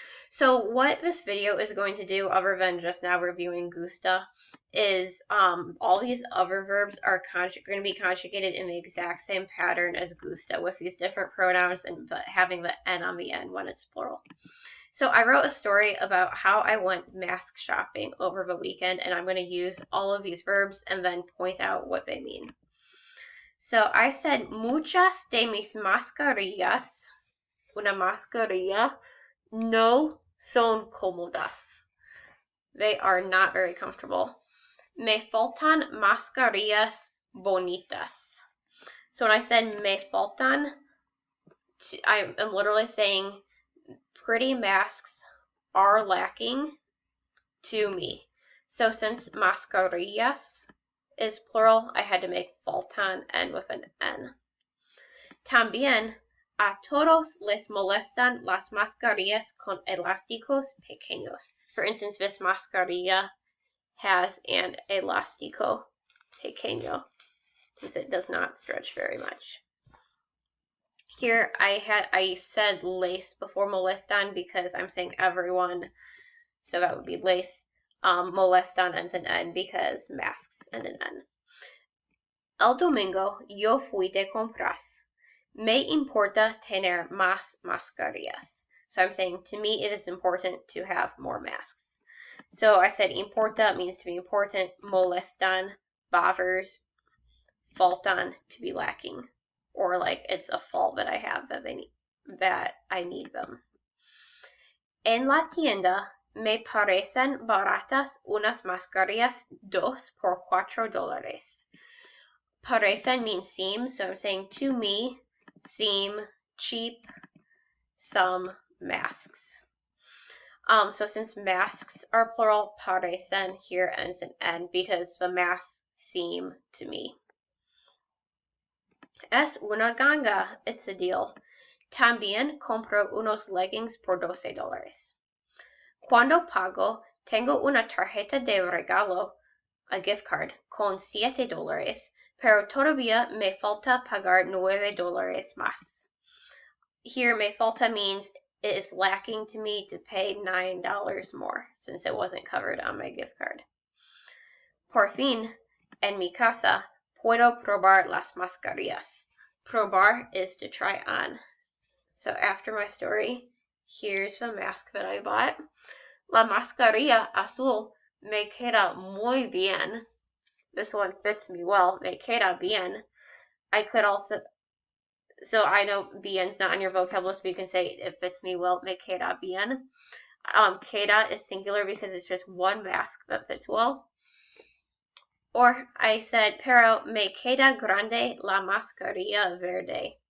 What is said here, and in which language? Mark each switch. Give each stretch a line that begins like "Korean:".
English: So what this video is going to do, other than just now reviewing gusta, is all these other verbs are going to be conjugated in the exact same pattern as gusta, with these different pronouns and having the N on the end when it's plural. So I wrote a story about how I went mask shopping over the weekend, and I'm going to use all of these verbs and then point out what they mean. So I said,
Spanish: muchas de mis mascarillas, una mascarilla, no son cómodas.
English: They are not very comfortable.
Spanish: Me faltan mascarillas bonitas.
English: So when I said
Spanish: me faltan,
English: I am literally saying pretty masks are lacking to me. So since mascarillas is plural, I had to make faltan end with an N.
Spanish: También, a todos les molestan las mascarillas con elásticos pequeños.
English: For instance, this mascarilla has an
Spanish: elástico pequeño,
English: since it does not stretch very much. Here I said les before molestan because I'm saying everyone, so that would be les. Molestan ends in N because masks end in N.
Spanish: El domingo yo fui de compras. Me importa tener más mascarillas.
English: So I'm saying to me it is important to have more masks. So I said importa means to be important, molestan, bothers, faltan, to be lacking. Or like it's a fault that I have that I need them.
Spanish: En la tienda me parecen baratas unas mascarillas 2 por $4.
English: Parecen means seem, so I'm saying to me, seem cheap, some masks. So since masks are plural, parecen here ends in N because the masks seem to me.
Spanish: Es una ganga,
English: it's a deal.
Spanish: También compro unos leggings por $12. Cuando pago, tengo una tarjeta de regalo,
English: a gift card,
Spanish: con $7 Pero todavía me falta pagar $9 más.
English: Here,
Spanish: me falta
English: means it is lacking to me to pay $9 more, since it wasn't covered on my gift card.
Spanish: Por fin, en mi casa, puedo probar las mascarillas.
English: Probar is to try on. So after my story, here's the mask that I bought.
Spanish: La mascarilla azul me queda muy bien.
English: This one fits me well.
Spanish: Me queda bien.
English: I could also, so I know bien's not on your vocab list, but you can say it fits me well.
Spanish: Me queda bien.
English: Queda is singular because it's just one mask that fits well. Or I said,
Spanish: pero me queda grande la mascarilla verde.